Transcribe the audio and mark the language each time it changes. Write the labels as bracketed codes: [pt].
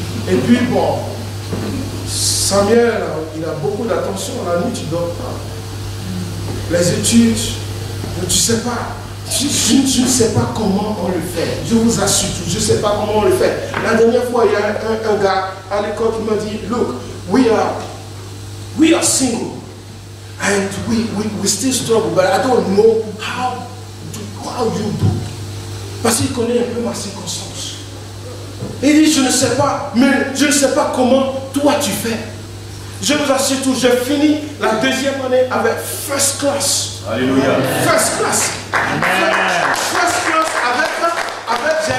[fr] Et puis bon, Samuel, il a beaucoup d'attention. La nuit, tu ne dors pas. Les études, tu ne sais pas. Je ne sais pas comment on le fait. Je vous assure, je ne sais pas comment on le fait. La dernière fois, il y a un gars à l'école qui m'a dit, [en] look, we are single. And we still struggle, but I don't know how you do. [fr] Parce qu'il connaît un peu ma circonstance. Il dit, je ne sais pas, mais je ne sais pas comment toi tu fais. Je vous assure tout, j'ai fini la 2e année avec first class. Alléluia. [en] First class. First class [fr] avec